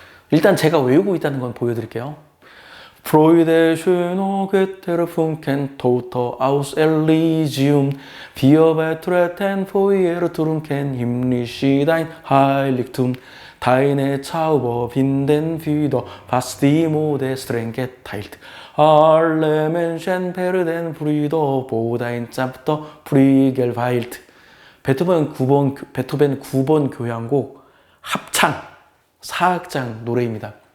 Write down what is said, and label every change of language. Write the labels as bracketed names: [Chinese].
[Korean] 일단 제가 외우고 있다는 건 보여드릴게요. [German] Freude schöne Götterfunken toter aus Elysium wir betreten Feuertrunken himmlisch dein Heiligtum Deine Zauber finden wieder was die Mode streng geteilt Alle Menschen werden Brüder wo dein Zepter Flügel weilt. [Korean] 베토벤 9번 교향곡 합창 4악장 노래입니다.